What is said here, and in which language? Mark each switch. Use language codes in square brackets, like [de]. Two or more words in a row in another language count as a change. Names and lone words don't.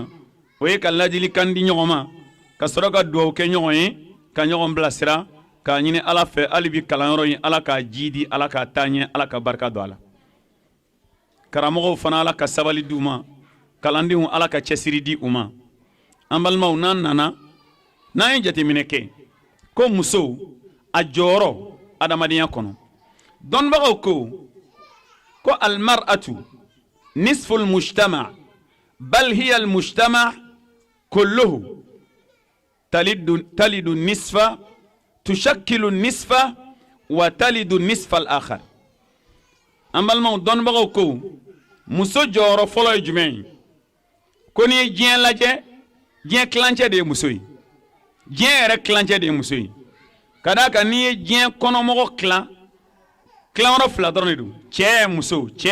[bm] 5nan o ye ka ladili kan di ɲɔgɔn ma ka sɔrɔ ka duwawu kɛ ɲɔgɔn ye ka ɲɔgɔn bilasira k'a ɲini ala fɛ hali bi kalanyɔrɔ in ala k'a jidi ala k'a taa ɲɛ ala ka barika don a la karamɔgɔw fana ala ka sabali di u ma kalandenw ala ka cɛsiri di u ma an balimaw n'an nana n'an ye jateminɛ kɛ ko muso a jɔyɔrɔ adamadenya kɔnɔ dɔnnibagaw [ar] ko المرأة نصف المجتمع بل هي المجتمع كله تلد نصفا تشكل نصفا و تلد النصف الآخر [bm] an balimaw dɔnnibagaw ko muso jɔyɔrɔ fɔlɔ ye jumɛn ye ko n'i ye diɲɛ lajɛ diɲɛ tilancɛ de ye muso ye diɲɛ yɛrɛ tilancɛ de ye muso ye ka d'a kan n'i ye diɲɛ kɔnɔmɔgɔ tilayɔrɔ fila dɔrɔn de don cɛ muso